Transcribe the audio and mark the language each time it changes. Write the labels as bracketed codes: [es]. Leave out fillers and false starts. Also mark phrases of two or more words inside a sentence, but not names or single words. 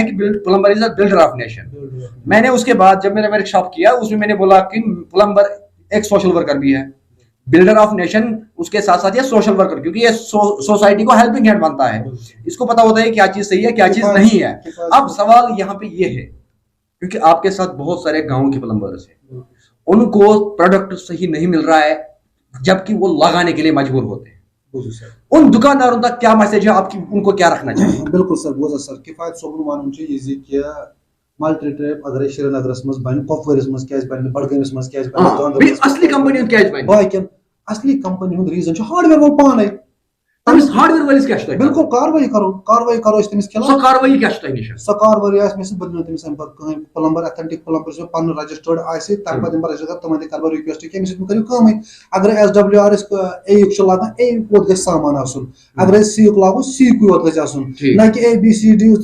[ur] کہ [en] plumber is a builder of nation [ur] میں نے اس کے بعد جب میں نے ورک شاپ کیا اس میں نے بولا کہ پلمبر ایک [en] social worker [ur] بھی ہے [en] builder of nation [ur] اس کے ساتھ ساتھ یہ [en] social worker [ur] کیونکہ یہ سوسائٹی کو [en] helping hand [ur] بنتا ہے اس کو پتا ہوتا ہے کیا چیز صحیح ہے کیا چیز نہیں ہے اب سوال یہاں پہ یہ ہے کیونکہ آپ کے ساتھ بہت سارے گاؤں کے پلمبرز ہیں ان کو پروڈکٹ صحیح نہیں مل رہا ہے جبکہ وہ لگانے کے لیے مجبور ہوتے ہیں ان دکانداروں تک کیا میسج ہے آپ کی ان کو کیا رکھنا چاہیے [ks] بالکل سر بوزا سر کفایت صوبن وانُن چھُ یہِ زِ کہِ ملٹی ٹریپ اگر سرینگرس منٛز بنہِ کۄپوٲرِس منٛز کیازِ بنہِ بڈگٲمِس منٛز کیازِ بنہِ اصلی کمپنی ہُنٛد کیازِ بنہِ باقین اصلی کمپنی ہُنٛد ریٖزن چھُ ہاڈویر وول پانے ہاڈویر وٲلِس کیاہ چھُ تۄہہِ بالکل کاروٲیی کرو أسۍ تٔمِس خلاف سۄ کاروٲیی کیاہ چھُ تۄہہِ نِش سۄ کاروٲیی آسہِ مےٚ سۭتۍ بہٕ دِمہٕ تٔمِس اَمہِ پتہٕ کٕہٕنۍ پلمبر [en] authentic plumber [ks] چھُ پنُن رجسٹٲرڈ آسہِ تَمہِ پتہٕ دِمہٕ بہٕ رجسٹر تِمن تہِ کرٕ بہٕ رِکویسٹ کہِ أمِس سۭتۍ مہٕ کٔرِو کٲمٕے اگر SWR أسۍ A یُک چھُ لاگان A یوت گژھِ سامان آسُن اگر أسۍ C یُک لاگو C یُکُے یوت گژھِ آسُن نہ کہِ ABCD